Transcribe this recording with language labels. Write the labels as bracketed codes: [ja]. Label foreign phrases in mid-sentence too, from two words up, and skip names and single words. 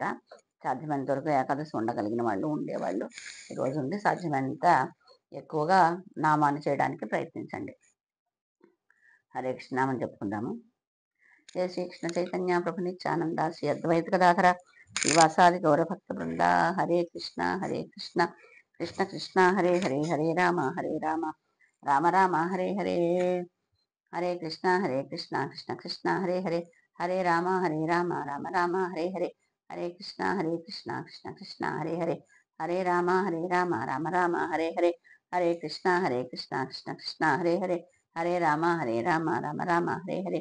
[te] సాధ్యమైనంత వరకు ఏకాదశి ఉండగలిగిన వాళ్ళు, ఉండేవాళ్ళు ఈరోజు ఉండి సాధ్యమైనంత ఎక్కువగా నామాన్ని చేయడానికి ప్రయత్నించండి. హరే కృష్ణ నామని చెప్పుకుందాము. [sa] జయ శ్రీకృష్ణ చైతన్య ప్రభు నిత్యానంద శ్రీ అద్వైత గదాధర శ్రీవాసాది గౌరభక్త బృంద. హరే కృష్ణ కృష్ణ కృష్ణ హరే హరే, హరే రామ రామ రామ హరే హరే. హరే కృష్ణ కృష్ణ కృష్ణ హరే హరే, హరే రామ రామ రామ హరే హరే. హరే కృష్ణ కృష్ణ కృష్ణ హరే హరే, హరే రామ రామ రామ హరే హరే, హరే కృష్ణ కృష్ణ కృష్ణ హరే హరే, హరే రామ రామ రామ హరే హరే,